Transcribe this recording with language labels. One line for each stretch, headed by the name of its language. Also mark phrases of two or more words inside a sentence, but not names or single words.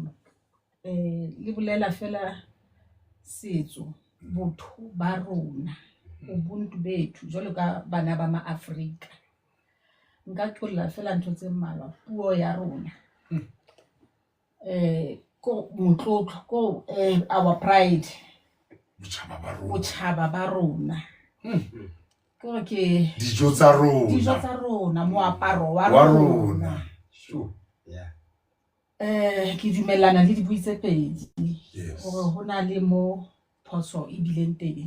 Southern Sotho: le bolela fela setso botho ba rona
Zulu: ubuntu bethu
Southern Sotho: jwalo ka bana ba ma-Afrika nka qolla fela ntho tse mmalwa puo ya rona ko motlotlo ko
English: our pride
Southern Sotho: botjhaba ba rona ko ke dijo tsa rona moaparo wa rona.
English: Sure. Yeah.
Southern Sotho: Ke dumellana le dibui tse pedi
English: Yes.
Southern Sotho: hore ho na le mo phoso e bileng teng